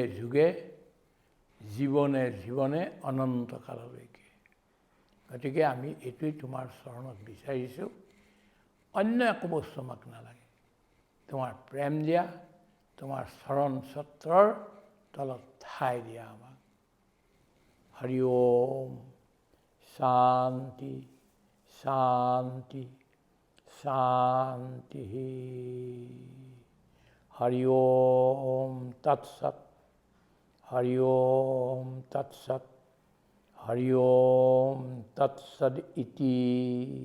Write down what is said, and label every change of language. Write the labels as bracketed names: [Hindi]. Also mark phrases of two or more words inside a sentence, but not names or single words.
[Assamese] যুগে জীৱনে জীৱনে অনন্তকাললৈকে গতিকে আমি এইটোৱেই তোমাৰ চৰণত বিচাৰিছোঁ অন্য একো বস্তু আমাক নালাগে তোমাৰ প্ৰেম দিয়া তোমাৰ চৰণ ছত্ৰৰ তলত ঠাই দিয়া আমাক [Sanskrit] হৰি ওম শান্তি शांति शांति। हरि ओम तत्सत। हरि ओम तत्सत। हरि ओम तत्सद इति।